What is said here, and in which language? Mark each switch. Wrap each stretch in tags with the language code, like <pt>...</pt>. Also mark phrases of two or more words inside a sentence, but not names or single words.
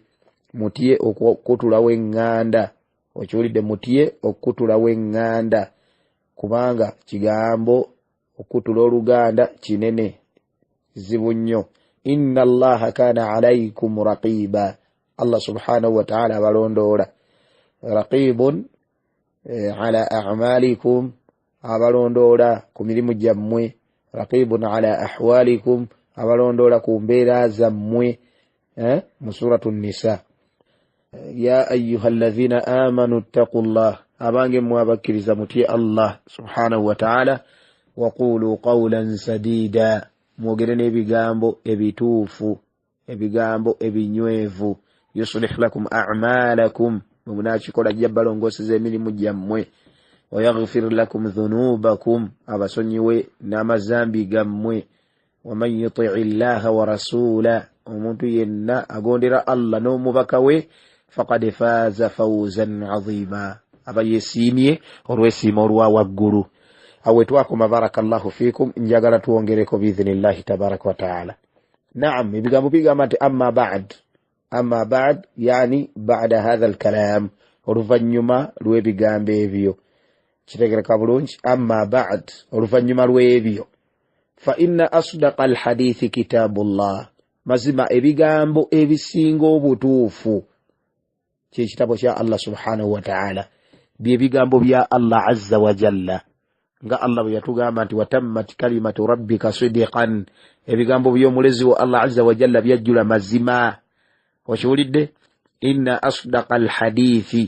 <lg>mutye okutulawo enganda okiwulidde mutye okutulawo enganda kubanga kigambo okutula oluganda kinene zibu nnyo</lg> <ar>إن الله كان عليكم رقيبا الله سبحانه وتعالى</ar> <lg>abalondoola</lg> <ar>رقيب على أعمالكم</ar> <lg>abalondoola ku mirimu gyammwe</lg> <ar>رقيب على أحوالكم</ar> <lg>abalondoola ku mbeera zammwe mu</lg> <ar>سورة النساء يا أيها الذين آمنوا اتقوا الله</ar> <lg>abange mmwe abakkiriza mutye</lg> <ar>الله سبحانه وتعالى وقولوا قولا سديدا mwogere</ar> <lg>n'ebigambo ebituufu ebigambo ebinywevu</lg> <ar>يصلح لكم أعمالكم</ar> <lg>munakikola ajja balongooseza emirimu gyammwe wayaghfir</lg> <ar>لكم ذنوبكم</ar> <lg>abasonyiwe n'amazambi gammwe</lg> <ar>ومن يطع الله ورسوله</ar> <lg>omuntu yenna agondera Allah n'omubaka we</lg> <ar>فقد فاز فوزا عظيما</ar> <lg>aba yesiimye olw'esiima olwa waggulu awe twakoma</lg> <ar>بارك الله فيكم</ar> <lg>njagala tuwongereko</lg> <ar>بإذن الله تبارك وتعالى</ar> <lg>naam ebigambo bigamba nti</lg> <ar>أما بعد يعني بعد هذا الكلام</ar> <lg>oluvanyuma lw'ebigambo ebyo kitegereka bulungi</lg> <ar>أما بعد</ar> <lg>oluvanyuma lw'ebyo</lg> <ar>فإن أصدق الحديث كتاب الله</ar> <lg>mazima ebigambo ebisinga obutuufu kyekitabo kya Allah</lg> <ar>سبحانه وتعالى</ar> <lg>byebigambo bya Allah</lg> <ar>عز وجل</ar> <lg>nga Allah bwe yatugamba nti</lg> <ar>وتمت كلمة ربك صدقا</ar> <lg>ebigambo by'omulezi wa Allah</lg> <ar>عز وجل</ar> <lg>byajjula mazima okiwulidde</lg> <ar>إن أصدق الحديث</ar>